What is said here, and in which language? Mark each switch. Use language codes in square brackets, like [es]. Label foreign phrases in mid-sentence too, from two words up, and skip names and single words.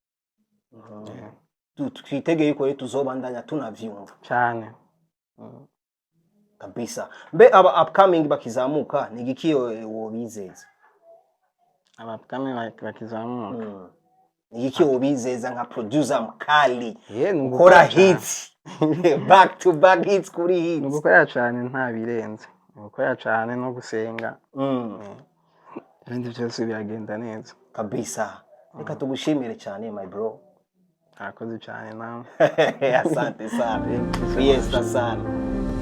[rn] twitegeye yuko tuzobandanya tunavyumva cane kabisa. Mbe aba upcoming bakizamuka ni igiki wobizeza? aba upcoming bakizamuka ni igiki wobizeza nka producer mkali ukora [en] hits back to back hits kuri hits? [rn] Nugukora cane nta birenze, nugukora cane no gusenga ibindi byose biragenda neza kabisa. Reka tugushimire cyane [en] my bro. [rn] Arakoze cyane nawe. [sw] Asante sana. Fiesta sana.